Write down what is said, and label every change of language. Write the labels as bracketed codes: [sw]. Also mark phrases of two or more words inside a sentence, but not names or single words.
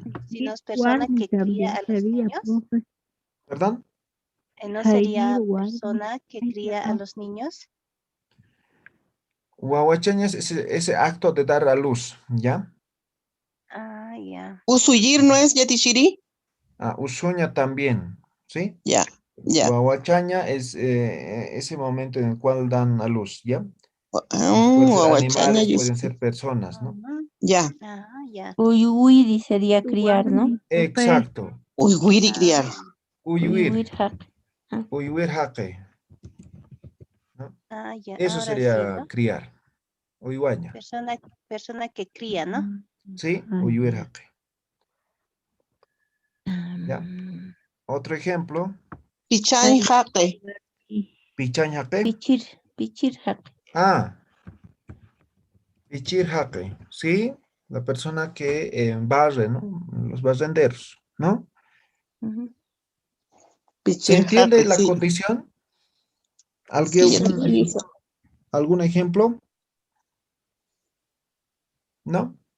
[es] Si no es persona Warmi que cría también a los sería, niños. profe. ¿Perdón? ¿No Jair sería Warmi. persona que cría a los niños? Wawachaña es ese acto de dar a luz, ¿ya? Ah, ya. Usuyir no es yatishiri. Usuña también, ¿sí? Ya, ya. Wawachaña es ese momento en el cual dan a luz, ¿ya? Pueden ser Wawachaña, animales, pueden ser personas, ¿no? ya. Ah, ya. Uyuiri sería criar, ¿no? Warmi, profe. Exacto. Uyguiri criar. Uyuir. Uyuirhaqi. Uyuirhaqi, ¿no? Ah, ya. Eso Ahora sí, sería ¿no? criar. Uyuaña. Persona que cría, ¿no? ¿Sí? Uyuirhaqi. ¿Ya? Otro ejemplo. [ay] Pichan jaqe. [es] Pichañhaqi. Pichirhaqi. Pichirhaqi. ¿Sí? La persona que barre, ¿no? Los barrenderos, ¿no? Ujú. ¿Se Pichir entiende jaqe, la sí. condición? Sí, ya te hizo. ¿Algún ejemplo? ¿No?